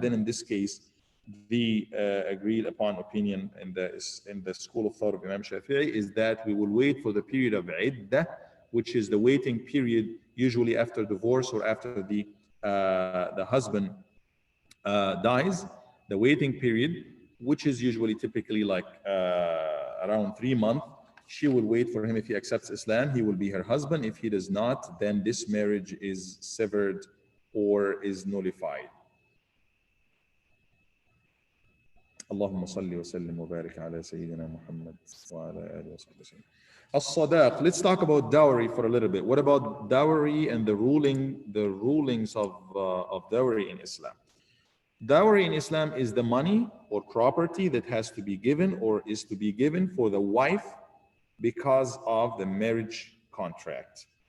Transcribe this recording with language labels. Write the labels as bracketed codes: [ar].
[en] Then in this case, the agreed upon opinion in the school of thought of Imam Shafi'i is that we will wait for the period of iddah, which is the waiting period usually after divorce or after the husband dies. The waiting period, which is usually typically like around 3 months, she will wait for him. If he accepts Islam, he will be her husband. If he does not, then this marriage is severed or is nullified. [ar] اللهم صل وسلم وبارك على سيدنا محمد وعلى آله وصحبه وسلم. As-sadaq. [en] Let's talk about dowry for a little bit. What about dowry and the rulings of dowry in Islam? Dowry in Islam is the money or property that has to be given or is to be given for the wife because of the marriage contract.